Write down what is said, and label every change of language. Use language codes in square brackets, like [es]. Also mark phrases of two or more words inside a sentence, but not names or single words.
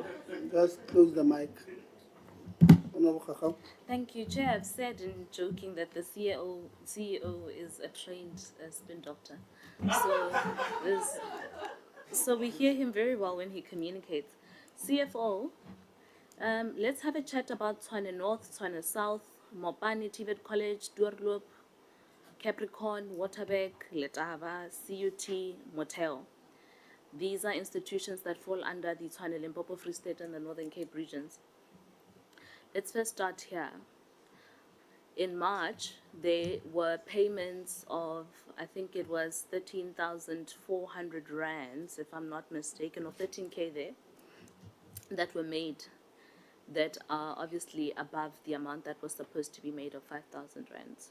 [en] Just close the mic. Honorable Khakha. Thank you, Chair. I've said in joking that the CEO is a trained spin doctor. So we hear him very well when he communicates. CFO, let's have a chat about Tshwane North, Tshwane South, Mopani, Tivet College, Duurloop, Capricorn, Waterberg, Letaba, CUT, Motel. These are institutions that fall under the Tshwane, Limpopo, Free State and the Northern Cape regions. Let's first start here. In March, there were payments of, I think it was 13,400 rands, if I'm not mistaken, or 13K there, that were made that are obviously above the amount that was supposed to be made of 5,000 rands.